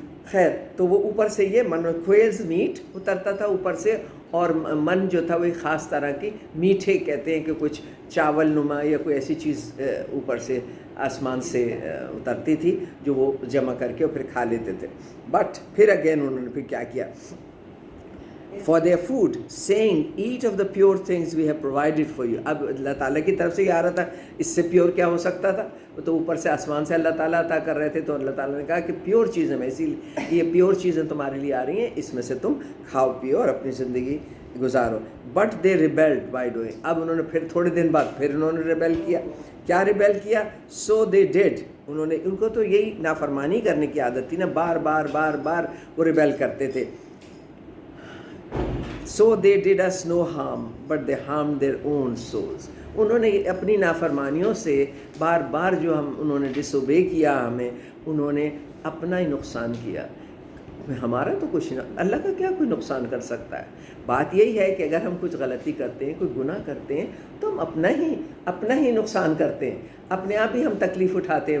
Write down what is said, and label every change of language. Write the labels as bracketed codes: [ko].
[ur] خیر, تو وہ اوپر سے یہ من کویلز میٹ اترتا تھا اوپر سے, اور من جو تھا وہ ایک خاص طرح کی میٹھے کہتے ہیں کہ کچھ چاول نما یا کوئی ایسی چیز اوپر سے آسمان سے اترتی تھی جو وہ جمع کر کے اور پھر کھا لیتے تھے. بٹ پھر اگین انہوں نے پھر کیا کیا, [en] for their food saying eat of the pure things we have provided for you. [ur] اب اللہ تعالیٰ کی طرف سے یہ آ رہا تھا, اس سے پیور کیا ہو سکتا تھا, وہ تو اوپر سے آسمان سے اللہ تعالیٰ عطا کر رہے تھے. تو اللہ تعالیٰ نے کہا کہ پیور چیزیں میں, اسی لیے یہ پیور چیزیں تمہارے لیے آ رہی ہیں, اس میں سے تم کھاؤ پیو اور اپنی زندگی گزارو. [en] But they rebelled by doing. [ur] اب انہوں نے پھر تھوڑے دن بعد پھر انہوں نے ریبیل کیا. کیا ریبیل کیا, [en] So they did. [ur] انہوں نے, ان کو تو یہی نافرمانی کرنے کی عادت تھی نا, بار بار بار بار وہ ریبیل کرتے تھے. [en] So they did us no harm, but they harmed their own souls. [ur] انہوں نے اپنی نافرمانیوں سے بار بار جو انہوں نے ڈس اوبے کیا ہمیں, انہوں نے اپنا ہی نقصان کیا. ہمارا تو کچھ نہ, اللہ کا کیا کوئی نقصان کر سکتا ہے. بات یہی ہے کہ اگر ہم کچھ غلطی کرتے ہیں, کوئی گناہ کرتے ہیں, تو ہم اپنا ہی نقصان کرتے ہیں, اپنے آپ ہی ہم تکلیف اٹھاتے ہیں.